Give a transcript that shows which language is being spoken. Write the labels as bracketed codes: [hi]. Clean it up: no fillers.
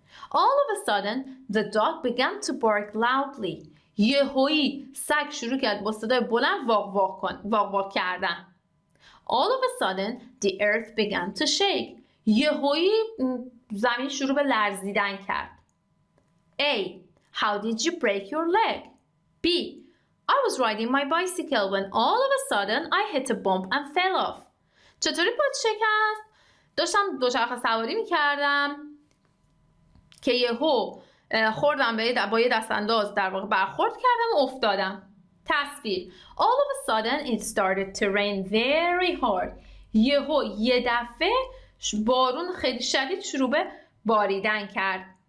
[en] All of a sudden the dog began to bark loudly. [fa] یهویی سگ شروع کرد با صدای بلند واق واق کردن. [en] All of a sudden the earth began to shake. [fa] یهویی زمین شروع به لرزیدن کرد. [en] A. How did you break your leg? B. I was riding my bicycle when all of a sudden I hit a bump and fell off. [fa] چطوری پات شکست؟ داشتم دوچرخه سواری میکردم که یهو خوردم با یه دستانداز در واقع برخورد کردم و افتادم. تصویر. [en] All of a sudden it started to rain very hard. [fa] یه دفعه بارون خیلی شدید شروع به باریدن کرد.